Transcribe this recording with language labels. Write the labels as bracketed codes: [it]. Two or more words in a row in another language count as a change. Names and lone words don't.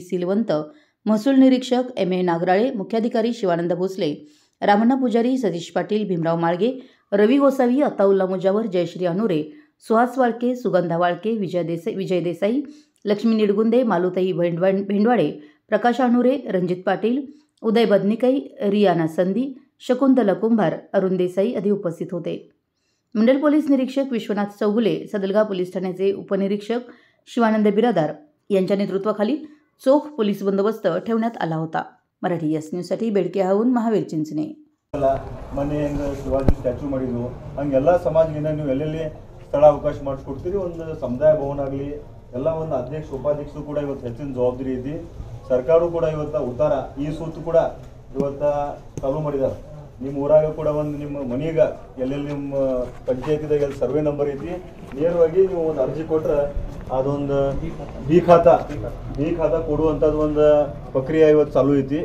[mr] सिलवंत, महसूल निरीक्षक एम.ए. नागराळे, मुख्याधिकारी शिवानंद भोसले, रामण्णा पुजारी, सतीश पाटील, भीमराव माळगे, रवी गोसावी, अताउल्ला मुजावर, जयश्री अनुरे, सुहास वाळके, सुगंधा वाळके, विजय देसाई, लक्ष्मी निडगुंदे, मालुताई भेंडवाडे, प्रकाश अनुरे, रणजित पाटील, उदय बदनिकाई, रियाना संधी, शकुंतला कुंभार, अरुण देसाई आदी उपस्थित होते। मंडल पोलीस निरीक्षक विश्वनाथ चौगुले, सदलगा पोलीस ठाण्याचे उपनिरीक्षक शिवानंद बिरादार यांच्या नेतृत्वाखाली चोख पोलीस बंदोबस्त ठेवण्यात आला होता। मराठी एस न्यूजसाठी बेडकेहून महावीर चिंचणे। [kn] ಮನೆ ಶಿವಾಜಿ ಸ್ಟ್ಯಾಚ್ಯೂ ಮಾಡಿದ್ವು ಹಂಗೆಲ್ಲ ಸಮಾಜದಿಂದ ನೀವು ಎಲ್ಲೆಲ್ಲಿ ಸ್ಥಳ ಅವಕಾಶ ಮಾಡಿಸ್ಕೊಡ್ತೀರಿ। ಒಂದು ಸಮುದಾಯ ಭವನ ಆಗಲಿ ಎಲ್ಲ ಒಂದು ಅಧ್ಯಕ್ಷ ಉಪಾಧ್ಯಕ್ಷರು ಕೂಡ ಇವತ್ತು ಹೆಚ್ಚಿನ ಜವಾಬ್ದಾರಿ ಐತಿ। ಸರ್ಕಾರವು ಕೂಡ ಇವತ್ತು ಉತ್ತಾರ ಈ ಸೂತು ಕೂಡ ಇವತ್ತು ಚಾಲೂ ಮಾಡಿದ್ದಾರೆ। ನಿಮ್ಮ ಊರಾಗ ಕೂಡ ಒಂದು ನಿಮ್ಮ ಮನೆಗೆ ಎಲ್ಲೆಲ್ಲಿ ನಿಮ್ಮ ಪಂಚಾಯತಿದಾಗ ಎಲ್ಲಿ ಸರ್ವೆ ನಂಬರ್ ಐತಿ ನೇರವಾಗಿ ನೀವು ಒಂದು ಅರ್ಜಿ ಕೊಟ್ಟರೆ ಅದೊಂದು ಬಿ ಖಾತಾ ಕೊಡುವಂಥದ್ದು ಒಂದು ಪ್ರಕ್ರಿಯೆ ಇವತ್ತು ಚಾಲೂ ಐತಿ।